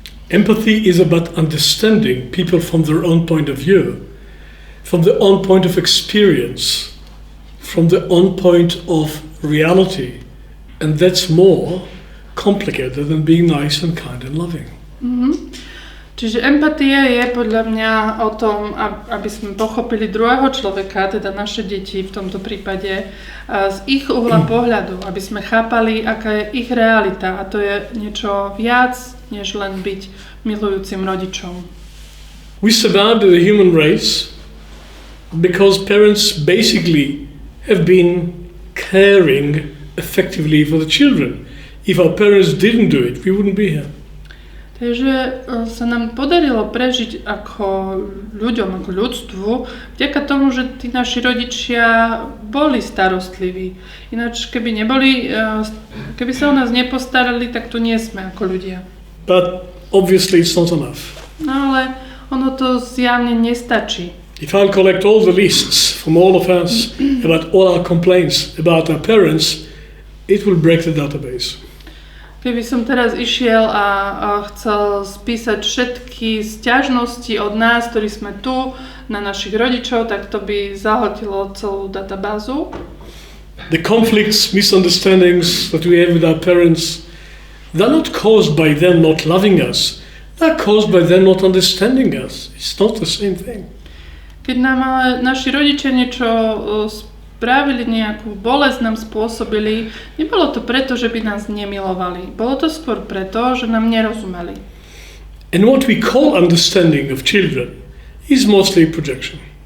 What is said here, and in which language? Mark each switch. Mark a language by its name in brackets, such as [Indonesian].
[English] Empathy is about understanding people from their own point of view, from their own point of experience, from their own point of reality. And that's more complicated than being nice and kind and loving. [Slovak] Čiže empatia je podľa mňa o tom, aby sme pochopili druhého človeka, teda naše deti v tomto prípade, z ich uhla pohľadu, aby sme chápali, aká je ich realita. A to je niečo viac, než len byť milujúcim rodičom. [English] We survived the human race because parents basically have been caring effectively for the children. If our parents didn't do it, we wouldn't be here. [Slovak] Takže sa nám podarilo prežiť ako ľuďom, ako ľudstvu, vďaka tomu, že tí naši rodičia boli starostliví. Ináč, keby sa o nás nepostarali, tak tu nie sme ako ľudia. [English] But obviously it's not enough. [Slovak] No ale ono to zjavne nestačí. [English] If I'll collect all the lists from all of us about all our complaints about our parents, it will break the database. [Slovak] Keby som teraz išiel a chcel spísať všetky sťažnosti od nás, ktorí sme tu, na našich rodičov, tak to by zahltilo celú databázu. [English] The conflicts, misunderstandings that we have with our parents, they're not caused by them not loving us. They're caused by them not understanding us. It's not the same thing. [Slovak] Keď nám ale naši rodičia niečo spravili, nejakú bolesť nám spôsobili, nebolo to preto, že by nás nemilovali. Bolo to skôr preto, že nám nerozumeli. [English] And what we call understanding of children is mostly projection.